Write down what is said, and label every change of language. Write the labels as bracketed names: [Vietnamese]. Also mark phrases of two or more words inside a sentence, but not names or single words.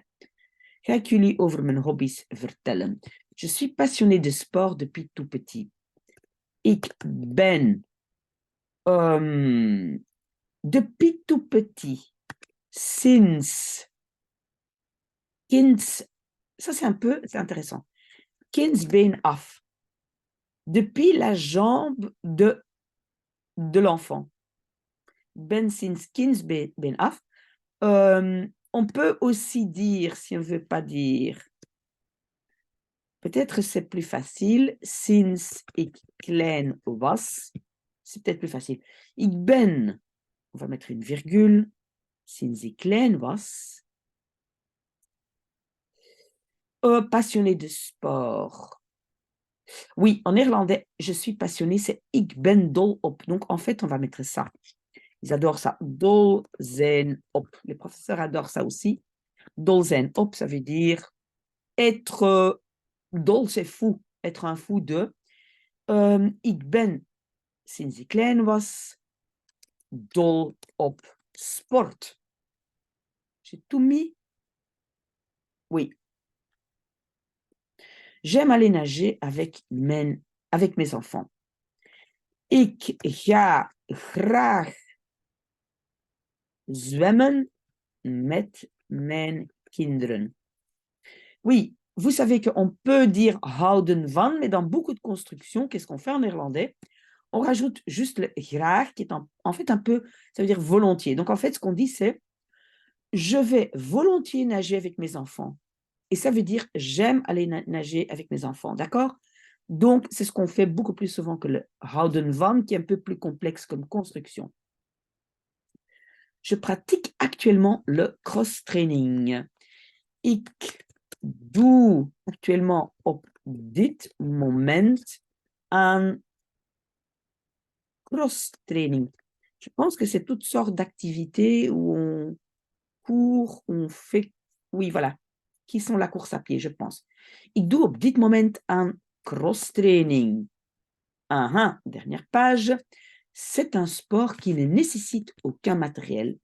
[Dutch] Ga ik jullie over mijn hobby's vertellen? [French] Je suis passionnée de sport depuis tout petit. [Dutch] Ik ben [French] depuis tout petit, [Dutch] sinds kinds, [French] ça c'est intéressant. [Dutch] Kindsbeen af. [French] Depuis la jambe de l'enfant. [Dutch] Ben sinds kindsbeen af. [French] On peut aussi dire, si on ne veut pas dire, peut-être c'est plus facile, [Dutch] sinds ik klein was, [French] c'est peut-être plus facile. [Dutch] Ik ben, [French] on va mettre une virgule, [Dutch] sinds ik klein was, [French] passionné de sport. Oui, en néerlandais, je suis passionnée, c'est [Dutch] ik ben dol op. [French] Donc, en fait, on va mettre ça. Ils adorent ça. [Dutch] Dol zijn op. [French] Les professeurs adorent ça aussi. [Dutch] Dol zijn op, [French] ça veut dire être dol, c'est fou. Être un fou de. [Dutch] Ik ben, sinds ik klein was, dol op sport. [French] J'ai tout mis? Oui. J'aime aller nager avec mes enfants. [Dutch] Ik ga graag zwemmen met mijn kinderen. [French] Oui, vous savez qu'on peut dire [Dutch] houden van, [French] mais dans beaucoup de constructions, qu'est-ce qu'on fait en néerlandais? On rajoute juste le graag, qui est en fait un peu, ça veut dire volontiers. Donc en fait, ce qu'on dit, c'est je vais volontiers nager avec mes enfants. Et ça veut dire j'aime aller nager avec mes enfants, d'accord? Donc, c'est ce qu'on fait beaucoup plus souvent que le [Dutch] houden van, [French] qui est un peu plus complexe comme construction. Je pratique actuellement le cross-training. [Dutch] Ik doe actuellement op dit moment aan cross-training. [French] Je pense que c'est toutes sortes d'activités où on court, on fait... Oui, voilà, qui sont la course à pied, je pense. [Dutch] Ik doe op dit moment aan cross-training. [French] Dernière page. C'est un sport qui ne nécessite aucun matériel.